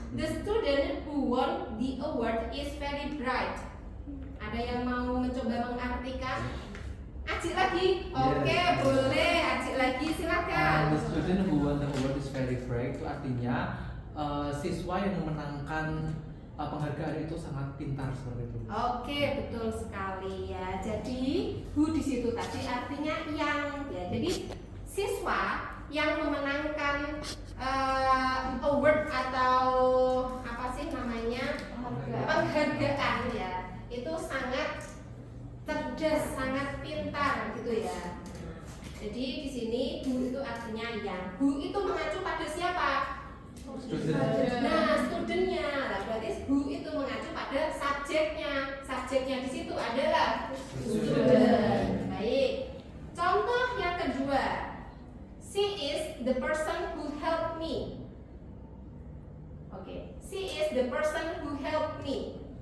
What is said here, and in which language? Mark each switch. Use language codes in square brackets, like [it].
[en] The student who won the award is very bright. [id] Ada yang mau mencoba mengartikan? Acik lagi? Oke, boleh. Acik lagi, silakan. [en] The student who won the award is very bright [id] itu artinya siswa yang memenangkan penghargaan itu sangat pintar seperti itu. Oke, betul sekali ya. Jadi who di situ tadi artinya yang ya. Jadi siswa yang memenangkan award atau apa sih namanya penghargaan ya, itu sangat cerdas, sangat pintar gitu ya. Jadi di sini who itu artinya yang. Who itu mengacu pada siapa? [en] Student. [id] Nah, studentnya. Nah, berarti who itu mengacu pada subjeknya. Subjeknya di situ adalah student. Baik. Contoh yang kedua. [en] She is the person who helped me. Oke, she is the person who helped me.